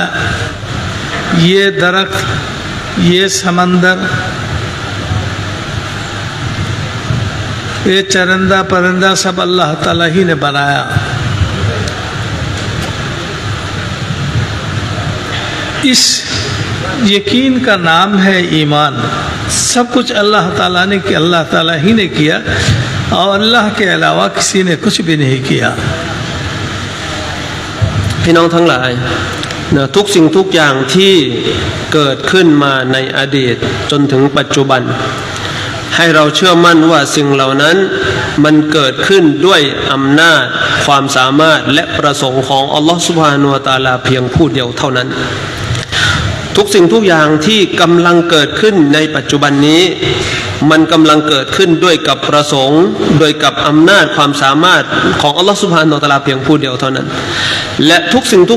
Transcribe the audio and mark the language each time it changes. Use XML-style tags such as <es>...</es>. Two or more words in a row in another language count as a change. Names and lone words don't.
<hi>ये दरख्त, ये समंदर, ये चरंदा परिंदा सब अल्लाह ताला ही ने बनाया। इस यकीन का नाम है ईमान। सब कुछ अल्लाह ताला ने किया, अल्लाह ताला ही ने किया और अल्लाह के अलावा किसी ने कुछ भी नहीं किया।</hi> <th>พี่น้องทั้งหลายนะทุกสิ่งทุกอย่างที่เกิดขึ้นมาในอดีตจนถึงปัจจุบันให้เรา เชื่อมั่นว่าสิ่งเหล่านั้นมันเกิดขึ้นด้วยอำนาจความสามารถและประสงค์ของอัลลอฮฺ</th> <ar>سبحانه وتعالى</ar> <th>เพียงผู้เดียวเท่านั้นทุกสิ่งทุกอย่างที่กำลังเกิดขึ้นในปัจจุบันนี้มันกำลังเกิดขึ้นด้วยกับประสงค์โดยกับอำนาจความสามารถของอัลลอฮฺ</th> <ar>سبحانه وتعالى</ar> <th>เพียงผู้เดียวเท่านั้นและทุกสิ่งทุก</th>